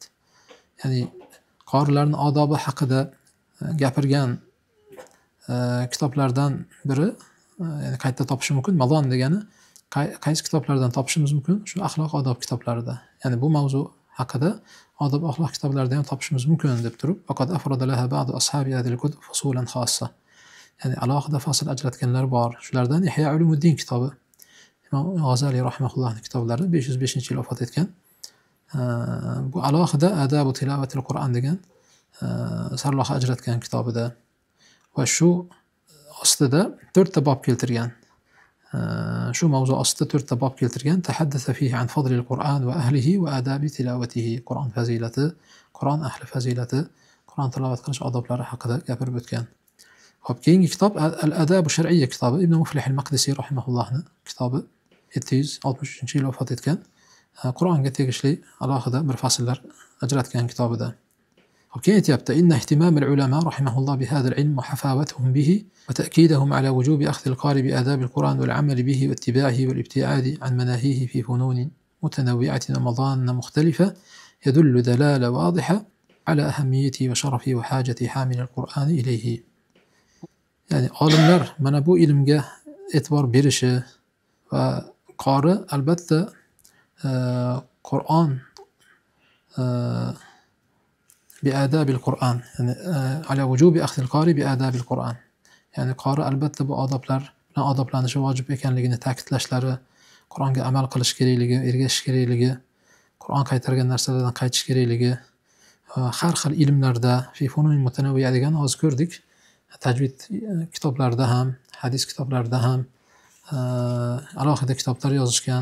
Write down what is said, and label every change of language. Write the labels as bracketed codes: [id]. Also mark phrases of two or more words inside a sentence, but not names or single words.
[uz] Ya'ni qorilarning odobi haqida gapirgan kitoblardan biri, ya'ni qayerda topish mumkin? Mazon degani qaysi kitoblardan topishimiz mumkin? Shu axloq odob kitoblarida. Ya'ni bu mavzu haqida odob axloq kitoblarida ham topishimiz mumkin deb turib, faqat [ar] أفرد له بعض أصحاب هذه الكتب فصولا خاصة. [uz] Ya'ni alohida fasl ajratganlar bor. Shulardan Ihya Ulumuddin kitobi. Imom G'azali rahimahullohning kitoblari 505 yil vafot etgan. Bu alohida Adabu tilovatil Qur'on degan sarlavha ajratgan kitobida va shu ostida 4 ta bob keltirgan. Shu mavzu ostida 4 ta bob keltirgan. [ar] تحدث فيه عن فضل القرآن وأهله وآداب تلاوته. [uz] Qur'on fazilati, Qur'on ahli fazilati, Qur'on tilovat qilish odoblari haqida gapirib o'tgan. Xo'p, keyingi kitob Al-Adabu Shar'iyya kitobi Ibn Muflih al-Maqdisi rahimahullohning kitobi 763 yil vafot etgan. Qur'onga tegishli alohida bir fasllar ajratgan kitobida. Xo'p, keyin aytayapti: [ar] "إن اهتمام العلماء رحمهم الله بهذا العلم وحفاوتهم به وتأكيدهم على وجوب أخذ القارئ بآداب القرآن والعمل به واتباعه والابتعاد عن مناهيه في فنون متنوعة ومدد مختلفة يدل دلالة واضحة على أهمية وشرف وحاجة حامل القرآن إليه." [uz] Ya'ni olimlar mana bu ilmga e'tibor berishi va qori albatta Qur'on بآداب [ar] القرآن يعني على وجوب أخذ القارئ بآداب القرآن يعني [uz] qori albatta bu odoblar bilan odoblanishi vojib ekanligini ta'kidlashlari, Qur'onga amal qilish kerakligi, ergashish kerakligi, Qur'on qaytargan narsalardan qaytish kerakligi, har xil ilmlarda [ar] في فنون متنوعة [uz] degan hozir ko'rdik. Tajvid kitoblarida ham, hadis kitoblarida ham alohida kitoblar yozishgan.